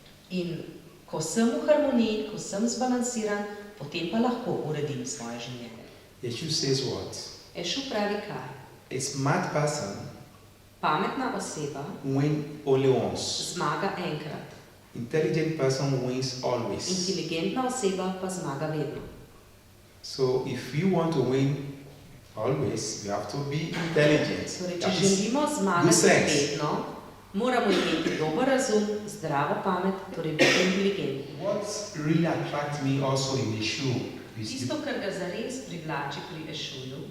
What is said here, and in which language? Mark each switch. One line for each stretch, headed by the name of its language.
Slovenian: In ko sem v harmoniji, ko sem zbalansiran, potem pa lahko uredim svoje življenje.
English: Eshu says what?
Slovenian: Eshu pravi kaj?
English: A smart person
Slovenian: pametna oseba
English: wins only once.
Slovenian: Zmaga enkrat.
English: Intelligent person wins always.
Slovenian: Inteligentna oseba pa zmaga vedno.
English: So if you want to win always, you have to be intelligent.
Slovenian: Torej, če želimo zmagati vedno, moramo imeti dober razum, zdravo pamet, torej biti inteligentni.
English: What really attracts me also in Eshu
Slovenian: tisto, kar ga zares privlači pri Eshuju,